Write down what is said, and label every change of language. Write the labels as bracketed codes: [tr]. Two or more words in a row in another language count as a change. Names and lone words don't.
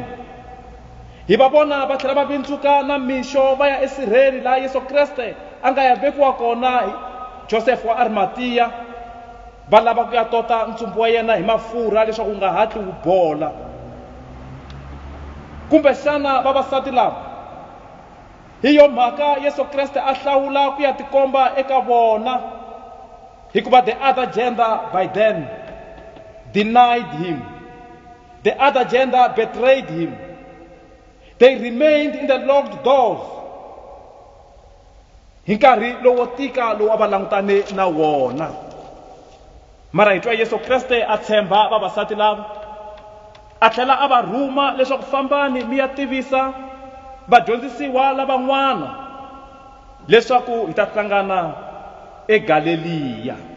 [ts] Hi va vona va tlhela va vindzuka na mixo va ya esirheni laha Yesu Kreste a nga ya vekiwa kona hi Joseph wa Arimatia, va lava ku ya tota ntsumbu wa yena hi mafurha leswaku nga hatli wu bola. Kumbe xana vavasati lava hi yo mhaka Yesu Kreste a hlawula ku ya tikomba eka vona, hikuva [en] the other gender by then denied him, the other gender betrayed him. They remained in the locked doors [ts] hi nkarhi lowo tika lowu a va langutane na wona. Mara hi twa Yesu Kreste a tshemba vavasati lava, a tlhela a va rhuma leswaku fambani mi ya tivisa vadyondzisiwa lavan'wana leswaku hi ta hlangana eGalileya.